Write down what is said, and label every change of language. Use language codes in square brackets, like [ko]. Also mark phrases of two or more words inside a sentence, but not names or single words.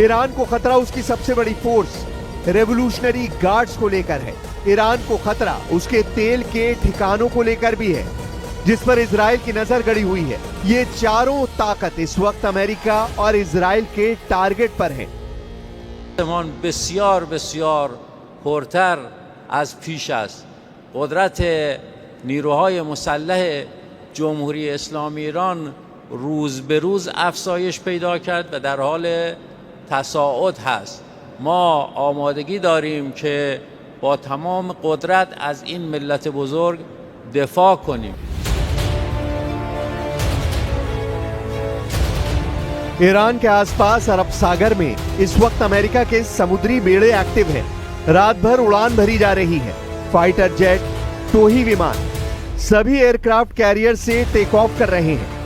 [hi] ईरान को खतरा उसकी सबसे बड़ी फोर्स रेवोल्यूशनरी गार्ड्स को लेकर है। ईरान को खतरा उसके तेल के ठिकानों को लेकर भी है, जिस पर इजराइल की नजर गड़ी हुई है। ये चारों ताकत इस वक्त अमेरिका और इजराइल के टारगेट पर है। [fa] بسیار بسیار پرتر از پیش است. قدرت نیروهای مسلح جمهوری اسلامی ایران روز به روز افزایش پیدا کرد و در حال تصاعد هست. ما آمادگی داریم که با تمام قدرت از این ملت بزرگ دفاع کنیم. [hi] ईरान के आसपास अरब सागर में इस वक्त अमेरिका के समुद्री बेड़े एक्टिव हैं। रात भर उड़ान भरी जा रही है। [en] fighter jet, [hi] टोही विमान, सभी [en] aircraft carrier [hi] से [en] take off [hi] कर रहे हैं।